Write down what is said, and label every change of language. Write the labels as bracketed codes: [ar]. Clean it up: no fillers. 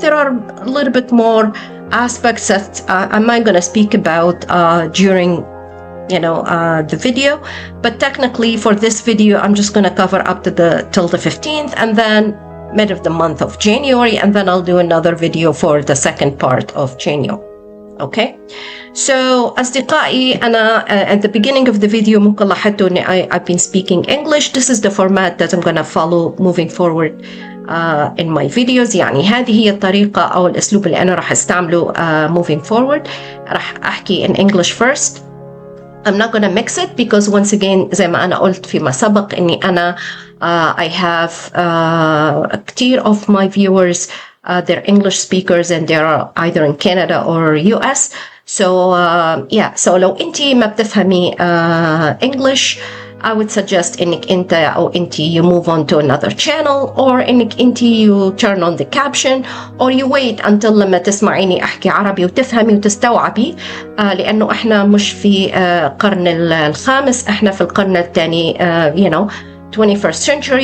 [en] There are a little bit more aspects that I'm not going to speak about during the video, but technically for this video I'm just going to cover up to till the 15th, and then mid of the month of January, and then I'll do another video for the second part of January. Okay, so [ar] أصدقائي, أنا [en] at the beginning of the video [ar] ممكن لاحظتوا إني [en] I've been speaking English. This is the format that I'm gonna follow moving forward in my videos. [ar] يعني هذه هي الطريقة أو الأسلوب اللي أنا راح أستعمله [en] moving forward. [ar] راح أحكي [en] in English first, I'm not gonna mix it because once again [ar] زي ما أنا قلت فيما سبق إني أنا [en] I have [ar] كتير [en] of my viewers they're English speakers and they're either in Canada or US. So yeah, so [ar] لو أنتي ما بتفهمي [en] English, I would suggest [ar] إنك أنت أو أنتي [en] you move on to another channel, or [ar] إنك أنتي [en] you turn on the caption, or you wait until [ar] لما تسمعيني أحكي عربي وتفهمي وتستوعبي، لأنه إحنا مش في القرن الخامس، إحنا في القرن الثاني [en] you know 21st century.